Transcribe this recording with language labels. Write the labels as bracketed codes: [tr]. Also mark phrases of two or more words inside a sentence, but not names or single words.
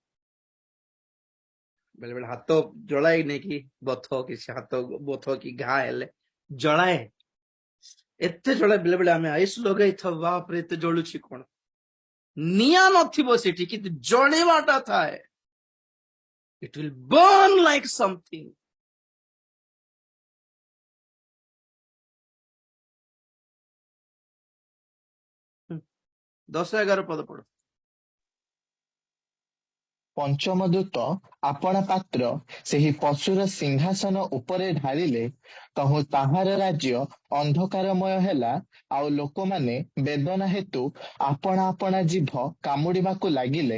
[or] ବେଳେ ବେଳେ ହାତ ଜଳାଏ ନେଇକି, ବଥ କିଛି ହାତ ବଥ କି ଘା ହେଲେ ଜଳାଏ, ଏତେ ଜଳାଏ। ବେଳେ ବେଳେ ଆମେ ଆଇସ୍ ଲଗେଇଥାଉ, ବାପରେ ଏତେ ଜଳୁଛି କଣ। ନିଆଁ ନଥିବ ସେଠି, କିନ୍ତୁ ଜଳିବାଟା ଥାଏ। [en] It will burn like something. [or] ହୁଁ, 10-11 ପଦ ପଢ। ପଞ୍ଚମ ଦୂତ ଆପଣା ପାତ୍ର ସେହି ପଶୁର ସିଂହାସନ ଉପରେ ଢାଳିଲେ, ତହୁ ତାହାର ରାଜ୍ୟ ଅନ୍ଧକାରମୟ ହେଲା, ଆଉ ଲୋକମାନେ ବେଦନା ହେତୁ ଆପଣା ଆପଣା ଜିଭ କାମୁଡ଼ିବାକୁ ଲାଗିଲେ।